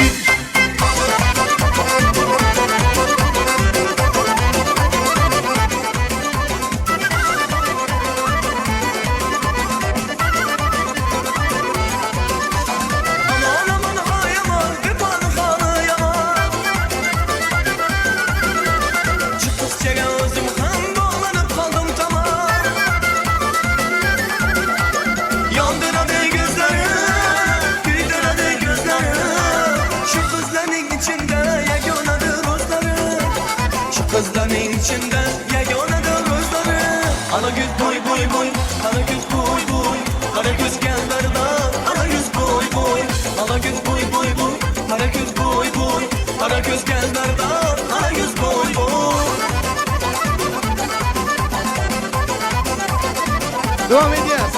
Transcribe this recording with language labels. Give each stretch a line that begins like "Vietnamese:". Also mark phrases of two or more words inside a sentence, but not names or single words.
Azerbaijani: aman aman hay aman bir parkanı yaman şu kızca gözüm kan dolanıp kaldım tamam yandıradı gözleri güldüradı gözleri şu kızların içinde yaganedir özleri şu kızların içinde yaganedir özleri ana göz boy boy boy ana göz boy boy kara göz gel merdan ana göz boy boy ana göz boy boy boy kara göz boy boy kara göz gel merdan ana göz boy boy
Turkish: Devam edeceğiz.